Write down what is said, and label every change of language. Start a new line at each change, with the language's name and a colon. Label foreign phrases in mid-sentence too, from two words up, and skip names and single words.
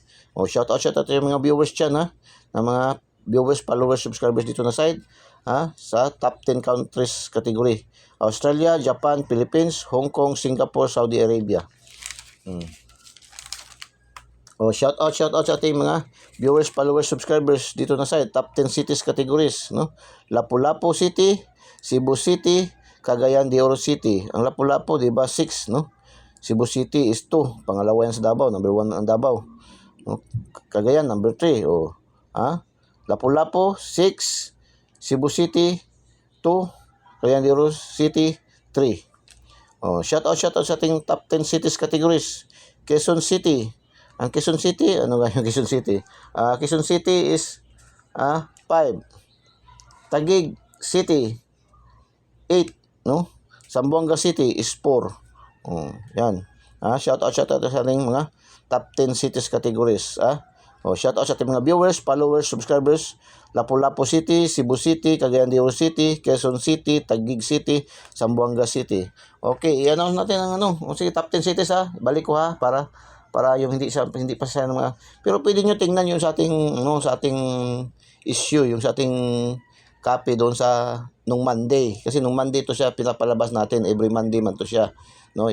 English: Shout out
Filipino: yung mga viewers dyan, ha? Na mga
English: viewers, followers, subscribers
Filipino: dito na side, ha? Sa
English: top 10 countries category.
Filipino: Australia, Japan, Philippines, Hong Kong, Singapore, Saudi Arabia.
English: Shout out
Filipino: sa ating mga
English: viewers, followers, subscribers
Filipino: dito na side,
English: top 10 cities categories,
Filipino: no? Lapu-Lapu City, Cebu City, Cagayan de Oro City. Ang Lapu-Lapu, di ba, 6, no? Cebu City is 2. Pangalawa yan sa Davao. Number 1 ang Davao. No? Cagayan, number 3. Lapu-Lapu, 6. Cebu City, 2. Cagayan de Oro City, 3.
English: Shout out
Filipino: sa ating
English: top 10 cities categories.
Filipino: Quezon City. Ang Quezon City, ano nga yung Quezon City? Quezon City is 5. Taguig City, 8, no? Zamboanga City is 4. Yan.
English: Shout out
Filipino: sa ating mga
English: top 10 cities categories. Shout out
Filipino: sa ating mga
English: viewers, followers, subscribers.
Filipino: Lapu-Lapu City, Cebu City, Cagayan de Oro City, Quezon City, Taguig City, Zamboanga City. Okay, i-announce natin ang sige, top 10 cities, Balik ko, para yung hindi pa siya mga, pero pwede niyo tingnan yung sa ating issue, yung sa ating copy doon sa nung Monday, kasi nung Monday to siya pinapalabas natin, every Monday man to siya, no?